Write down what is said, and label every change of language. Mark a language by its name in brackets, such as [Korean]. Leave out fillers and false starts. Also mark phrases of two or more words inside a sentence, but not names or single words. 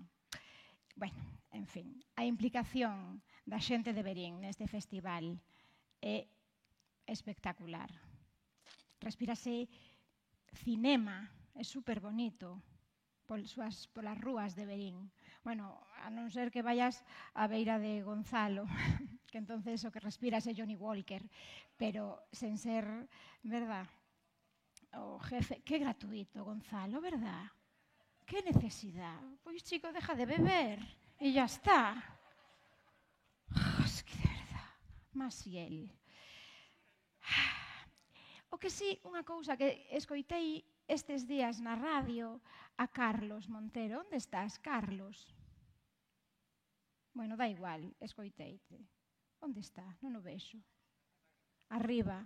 [Galician] Bueno, en fin, a implicación da xente de Verín neste festival é espectacular. Respírase cinema, é super bonito polas rúas de Verín. Bueno, a non ser que vayas á beira de Gonzalo, que entonces o que respiras é Johnny Walker, pero sen ser, verdad, o jefe, que gratuito, Gonzalo, verdad? [Spanish] Que necesidad? Pois, chico, deja de beber e ya está. Es que de verdad, Masiel. [Galician] O que sí, unha cousa que escoitei estes días na radio a Carlos Montero. Onde estás, Carlos? Bueno, dá igual, escoiteite. Onde está? Non o vexo. Arriba.